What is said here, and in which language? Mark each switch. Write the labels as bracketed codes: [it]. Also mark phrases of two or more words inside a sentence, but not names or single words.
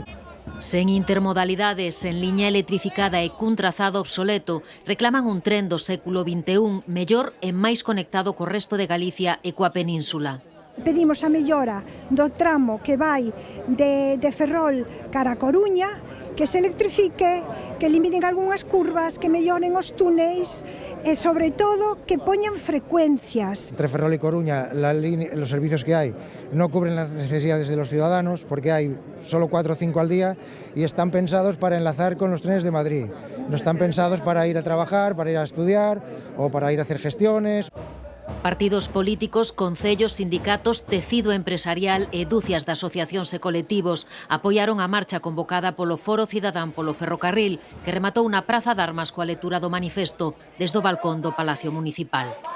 [gl] Sen intermodalidades, sen liña electrificada e cun trazado obsoleto, reclaman un tren do século XXI mellor e máis conectado co resto de Galicia e coa península. Pedimos a mellora do tramo que vai de Ferrol cara a Coruña, que se electrifique, que eliminen algunhas curvas, que melloren os túneis e, sobre todo, que poñan frecuencias. [es] Entre Ferrol y Coruña, los servicios que hay no cubren las necesidades de los ciudadanos porque hay solo 4 o 5 al día y están pensados para enlazar con los trenes de Madrid. No están pensados para ir a trabajar, para ir a estudiar o para ir a hacer gestiones. [gl] Partidos políticos, concellos, sindicatos, tecido empresarial e dúcias de asociacións e colectivos apoiaron a marcha convocada polo Foro Cidadán polo Ferrocarril, que rematou na Praza de Armas coa lectura do manifesto desde o balcón do Palacio Municipal.